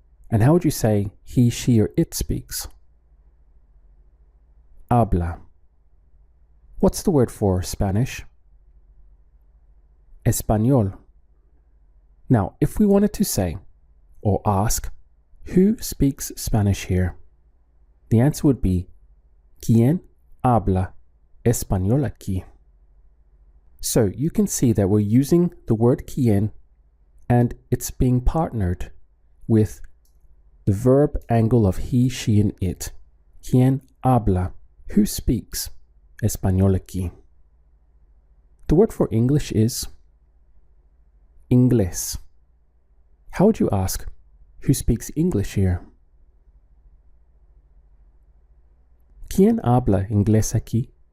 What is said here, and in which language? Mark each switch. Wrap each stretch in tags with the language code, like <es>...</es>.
<en>And how would you say he, she, or it speaks? Habla. What's the word for Spanish? Español. Now, if we wanted to say or ask, who speaks Spanish here? The answer would be,</en> <es>¿Quién habla español aquí?</es> <en>So you can see that we're using the word quién and it's being partnered with the verb angle of he, she, and it.</en> <es>¿Quién habla?</es> <en>Who speaks</en> <es>español aquí?</es> <en>The word for English is inglés. How would you ask, who speaks English here?</en> <es>¿Quién habla inglés aquí?</es>